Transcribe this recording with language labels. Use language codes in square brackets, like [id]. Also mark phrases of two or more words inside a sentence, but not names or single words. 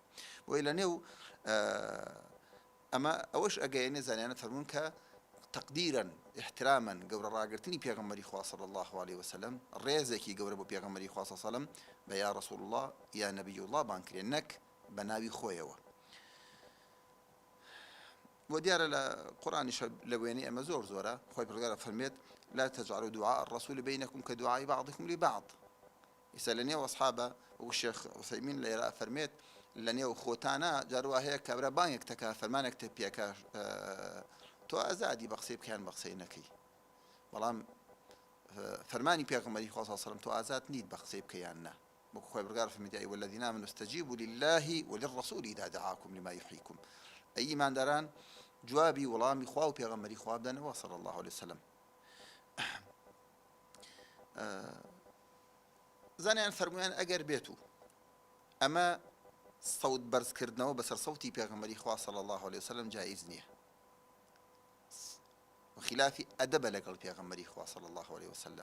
[ckb] بۆیە لە نێو ئەمە ئەوەش ئەگەیەنێ زانیانە فەرموون کە [ar] تقدیرا احتراما [ckb] گەورە ڕاگرتنی پێغەمبەری خوا [ar] صلی الله عليه وسلم، [ckb] ڕێزێکی گەورە بۆ پێغەمبەری خوا [ar] صلی الله عليه وسلم [ckb] بە [ar] یا رسول الله یا نبی الله [ckb] بانکرێن، نەک بە ناوی خۆیەوە. و دیارە لە قورئانیش لە وێنەی ئەمە زۆرە خۆی پەروەردگار فەرمێت: [ar] لا تجعلوا دعاء الرسول بينكم كدعاء بعضكم لبعض. [ckb] ئێستا لە نێو ئەسحابە وەکو شێخ عوسەیمین لێرە فەرمێت لە نێو خۆتانە جاروا هەیە کابرا بانگێک تەکا، فەرمانێک تە پێکە، تۆ ئازادی بە قسەی بکەیان بە قسەی نەکەی، بەڵام فەرمانی پێغەمبەری خوا [ar] صلی الله عليه وسلم [ckb] تۆ ئازاد نیت بە قسەی بکەیان نە. وەکو خۆی پەروەردگار فەرمێتی: [ar] ئەیها الذین آمنوا استجیبوا لله وللرسول إذا دعاكم لما يحييكم. [ckb] ئەی ئیمانداران جوابی وەڵامی خوا و پێغەمبەری خوا بدەنەوە [ar] صلی الله عليه وسلم. [ckb] زانیان فەرمویان ئەگەر بێت و ئەمە سەوت بەرزکردنەوە بەسەر سەوتی پێغەمبەری خوا [ar] صلی الله عليه وسلم [ckb] جایز نییە، وخلافی ئەدەبە لەگەڵ پێغەمبەری خوا [ar] صلی الله عليه وسلم.